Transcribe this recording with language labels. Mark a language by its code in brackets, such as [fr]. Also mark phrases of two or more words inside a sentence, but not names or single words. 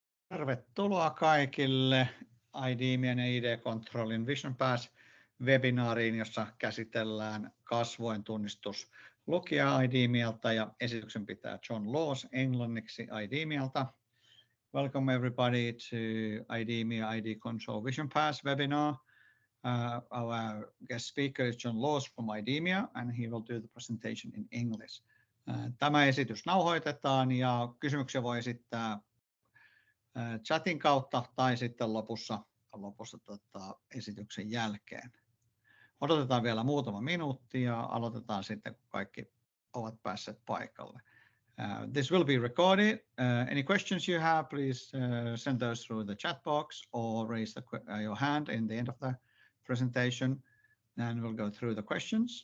[fi] Tervetuloa kaikille IDEMIan ja ID-kontrollin Visionpass webinaariin, jossa käsitellään kasvojen tunnistuslukija IDEMIalta ja esityksen pitää John Laws englanniksi IDEMIalta. [en] Welcome everybody to IDEMIA ID Control Visionpass webinar. Our guest speaker is John Laws from IDEMIA and he will do the presentation in English. [fi] Tämä esitys nauhoitetaan ja kysymyksiä voi esittää chatin kautta tai sitten lopussa esityksen jälkeen. Odotetaan vielä muutama minuutti ja aloitetaan sitten, kun kaikki ovat päässeet paikalle. [en] This will be recorded. Any questions you have, please send those through the chat box or raise your hand in the end of the presentation and we'll go through the questions.